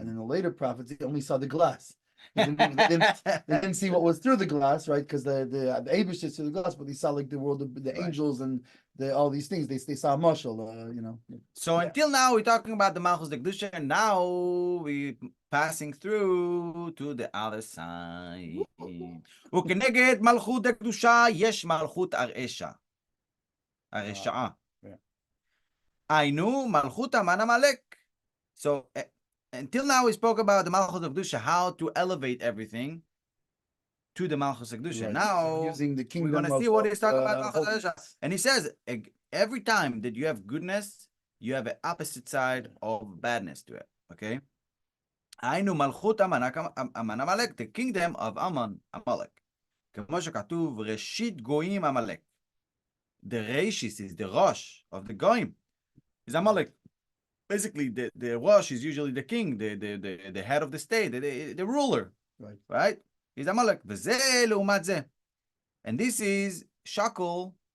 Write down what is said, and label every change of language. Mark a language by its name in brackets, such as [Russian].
[English] And then the later prophets, they only saw the glass. They didn't see what was through the glass, right? Because the Eibishter through the glass, but they saw like the world of the angels and all these things. They saw a mashal, So until now, we're talking about the Malchus de Kedusha, and now we're passing through to the other side. [Hebrew] וכנגד מלכות דקדושה יש מלכות הרשעה. היינו מלכות המן עמלק. [English] So until now we spoke about the Malchus of Kedusha, how to elevate everything to the Malchus of Kedusha. Right. Now using the kingdom, we're going to see what he's talking about Malchus of Kedusha. And he says every time that you have goodness, you have an opposite side of badness to it. Okay? [Hebrew] היינו מלכות המן עמלק, [English] the kingdom of Aman Amalek. [Hebrew] כמו שכתוב ראשית גויים עמלק. [English] The Reshis is the Rosh of the Goyim. Is Amalek. Basically, the Rosh is usually the king, the head of the state, the ruler. Right? Is Amalek. [Hebrew] וזה לעומת זה. [English] And this is shackle.